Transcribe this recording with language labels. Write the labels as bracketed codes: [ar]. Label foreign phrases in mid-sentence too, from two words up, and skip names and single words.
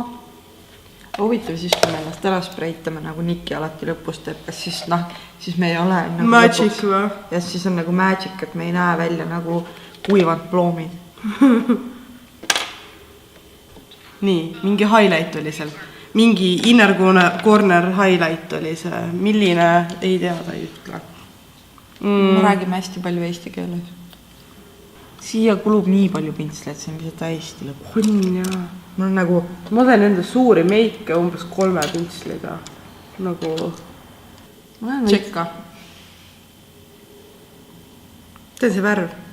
[et] Huvitav siis, kui me ennast ära spreitame, nagu Niki alati lõpus teeb, kas siis, siis me ei ole nagu magic või? Ja siis on nagu magic, et me ei näe välja nagu kuivanud ploomid. Nii, mingi highlight oli seal. Mingi [en] inner corner highlight [et] oli see. Milline, ei tea, ta ei ütle. Me räägime hästi palju eesti keeles. Siia kulub nii palju pintsleid, see on lihtsalt hästi lõpp. On jaa. Ma teen enda suuri meike umbes 3 pintsliga. Nagu... Tšekka. See on see värv.